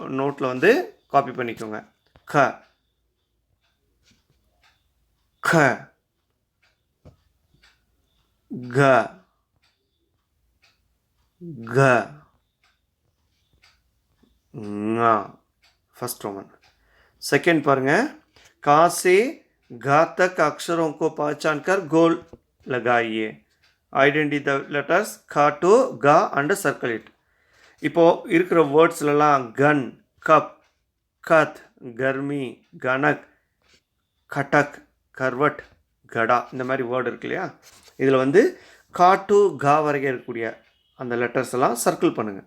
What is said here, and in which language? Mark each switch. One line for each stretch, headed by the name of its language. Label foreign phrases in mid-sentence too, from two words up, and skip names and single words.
Tamil: நோட்டில் வந்து காப்பி பண்ணிக்கோங்க. க க க க ஙா.
English: first Roman.
Hindi: सेकेंड पाருங்க, का से गा तक अक्षरों को पहचान कर गोल लगाइए.
English: identify the letters ka to ga and circle it.
Tamil: இப்போ இருக்கிற வேர்ட்ஸ்லாம் கன், கப், கத், கர்மி, கனக், கட்டக், கர்வட், கடா இந்த மாதிரி வேர்டு இருக்கு இல்லையா, இதில் வந்து கா டு கா வரைக்கும் இருக்கக்கூடிய அந்த லெட்டர்ஸ் எல்லாம் சர்க்கிள் பண்ணுங்கள்.